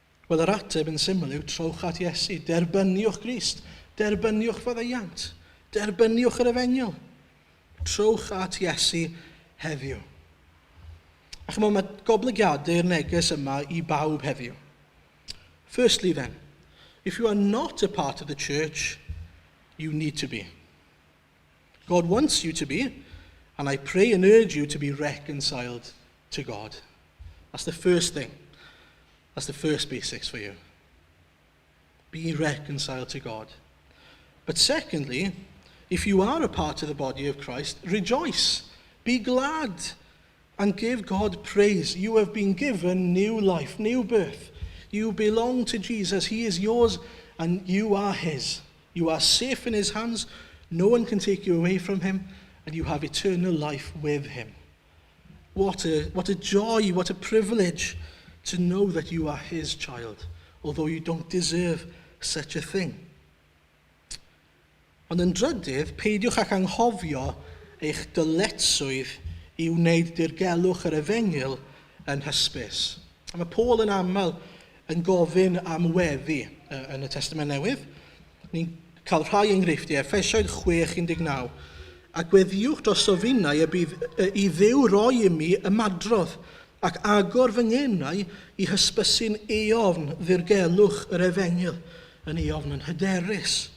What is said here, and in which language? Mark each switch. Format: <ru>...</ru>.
<cy>Wel, yr ateb yn syml yw trowch at Iesu, derbyniwch Grist, derbyniwch faddeuant, derbyniwch yr efengyl. Trowch at Iesu heddiw. A chymod, mae goblygiadau'r neges yma i bawb heddiw.</cy> <en>Firstly then, if you are not a part of the church, you need to be. God wants you to be, and I pray and urge you to be reconciled to God. That's the first thing. That's the first basics for you. Be reconciled to God. But secondly, if you are a part of the body of Christ, rejoice, be glad, and give God praise. You have been given new life, new birth. You belong to Jesus. He is yours, and you are his. You are safe in his hands. No one can take you away from him, and you have eternal life with him. What a joy, what a privilege to know that you are his child, although you don't deserve such a thing.</en> <cy>Ond yn drydydd, peidiwch ac anghofio eich dyletswydd i wneud dirgelwch yr efengyl yn hysbys. A mae Paul yn aml yn gofyn am weddi yn y Testament Newydd. Ni'n cael rhai enghreifftiau, Effesiaid 6:19. A gweddiwch dros ofinnau y bydd i Dduw roi i mi ymadrodd ac agor fy ngenau i hysbysu'n eofn ddirgelwch yr efengyl, yn eofn yn hyderus.</cy>